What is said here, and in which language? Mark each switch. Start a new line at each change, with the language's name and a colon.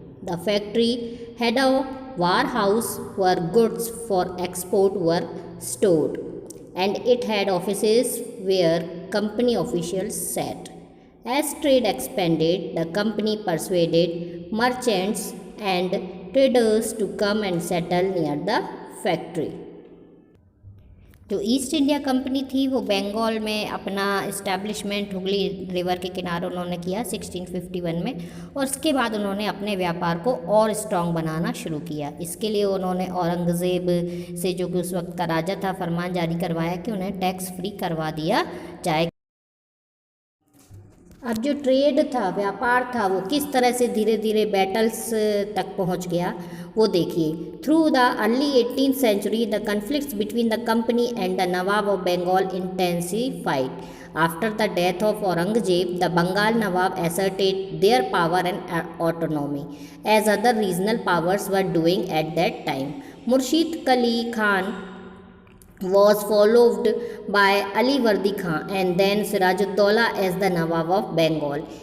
English: The factory had a warehouse where goods for export were stored, and it had offices where company officials sat. As trade expanded, the company persuaded merchants and traders to come and settle near the factory.
Hindi: जो east India company थी वो बंगाल में अपना establishment Hooghly river के किनारे उन्होंने किया 1651 में, और उसके बाद उन्होंने अपने व्यापार को और स्ट्रॉन्ग बनाना शुरू किया। इसके लिए उन्होंने औरंगज़ेब से, जो कि उस वक्त का राजा था, फरमान जारी करवाया कि उन्हें टैक्स फ्री करवा दिया जाए। अब जो ट्रेड था, व्यापार था, वो किस तरह से धीरे धीरे बैटल्स तक पहुंच गया वो देखिए।
English: Through the early 18th century the conflicts between the company and the Nawab of Bengal intensified. After the death of Aurangzeb, the Bengal Nawab asserted their power and autonomy, as other regional powers were doing at that time. Murshid Qali Khan was followed by Ali Vardi Khan and then Sirajuddaulah as the Nawab of Bengal.